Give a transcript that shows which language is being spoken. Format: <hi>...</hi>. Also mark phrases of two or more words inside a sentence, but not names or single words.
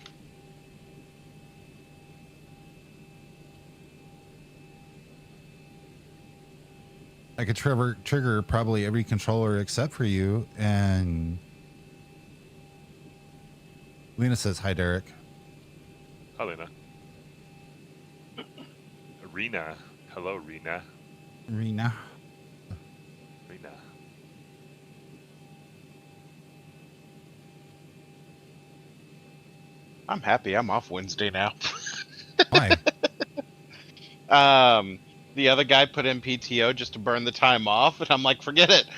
<en>I could trigger probably every controller except for you, and Lena says hi, Derek. Hi, Lena. Rena. Hello, Rena. Rena. Rena. I'm happy I'm off Wednesday now. Why? The other guy put in PTO just to burn the time off, and I'm like, forget it.</en>